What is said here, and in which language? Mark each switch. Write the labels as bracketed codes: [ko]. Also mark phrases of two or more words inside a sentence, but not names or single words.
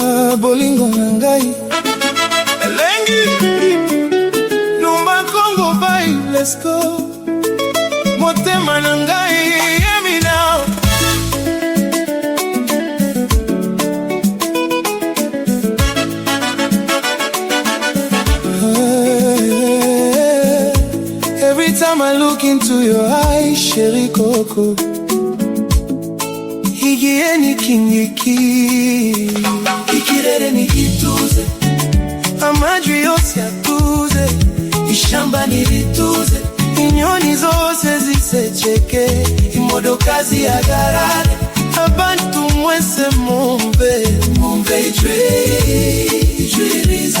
[ln] bolingo nangai elengi numba Congo bye, [en] let's go. [ln] Motema nangai, [en] hear me now. Every time I look into your eyes, Chérie Coco, [rw] higie ni kingiki, ikirere ni kituze, amajwi yose atuze, ishamba nirituze, inyoni zose zisecheke, imodokazi ya garane, abantu mwese mumve, mumve ijwiriza.